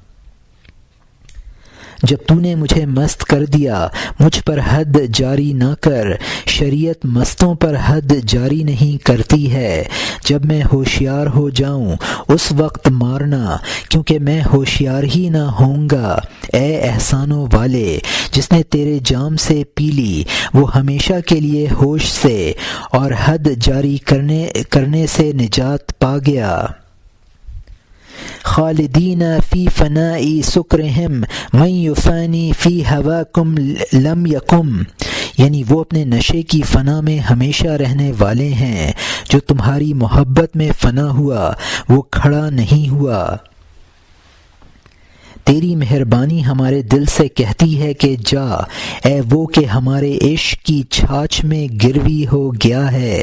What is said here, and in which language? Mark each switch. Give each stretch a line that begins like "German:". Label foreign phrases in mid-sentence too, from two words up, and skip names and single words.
Urdu: جب تو نے مجھے مست کر دیا مجھ پر حد جاری نہ کر، شریعت مستوں پر حد جاری نہیں کرتی ہے، جب میں ہوشیار ہو جاؤں اس وقت مارنا کیونکہ میں ہوشیار ہی نہ ہوں گا، اے احسانوں والے جس نے تیرے جام سے پی لی وہ ہمیشہ کے لیے ہوش سے اور حد جاری کرنے سے نجات پا گیا۔
Arabic: خالدین فی فنائی سکرہم من یفانی فی ہواکم لم یکم،
Urdu: یعنی وہ اپنے نشے کی فنا میں ہمیشہ رہنے والے ہیں، جو تمہاری محبت میں فنا ہوا وہ کھڑا نہیں ہوا۔ تیری مہربانی ہمارے دل سے کہتی ہے کہ جا، اے وہ کہ ہمارے عشق کی چھاچھ میں گروی ہو گیا ہے۔